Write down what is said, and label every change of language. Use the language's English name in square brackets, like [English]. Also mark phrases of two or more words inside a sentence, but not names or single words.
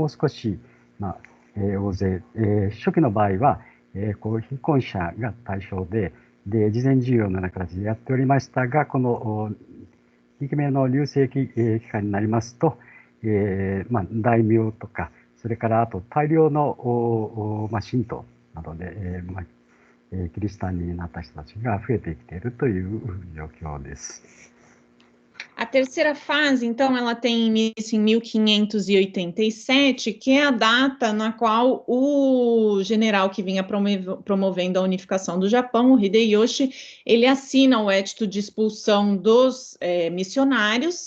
[Japanese] う少し、大勢、初期の場合は、非婚者が対象で、事前授業のような形でやっておりましたが、この2期目の隆盛期間になりますと、大名とか、それからあと大量の信徒などで、キリシタンになった人たちが増えてきているという状況です。 [Portuguese] A terceira fase, então, ela tem início em 1587, que é a data na qual o general que vinha promovendo a unificação do Japão, o Hideyoshi, ele assina o edito de expulsão dos missionários.